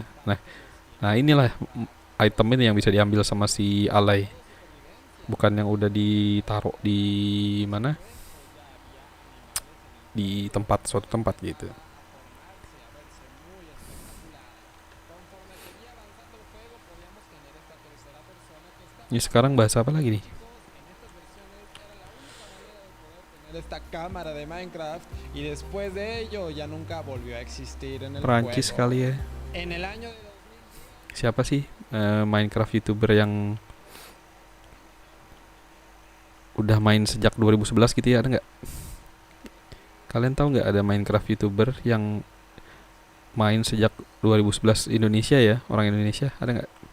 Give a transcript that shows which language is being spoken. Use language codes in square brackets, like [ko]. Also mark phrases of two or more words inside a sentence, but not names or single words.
[id] Nah inilah item ini yang bisa diambil sama si alay, bukan yang udah ditaruh di mana, di suatu tempat gitu. Ini sekarang bahasa apa lagi nih? [es] Esta cámara de Minecraft y después de ello ya nunca volvió a existir en el [id] Perancis [es] juego. [id] kali ya. [es] En el año de [id] Siapa sih Minecraft YouTuber yang udah main sejak 2011 gitu ya, ada nggak? Kalian tahu nggak ada Minecraft YouTuber yang main sejak 2011 Indonesia ya, orang Indonesia, ada nggak?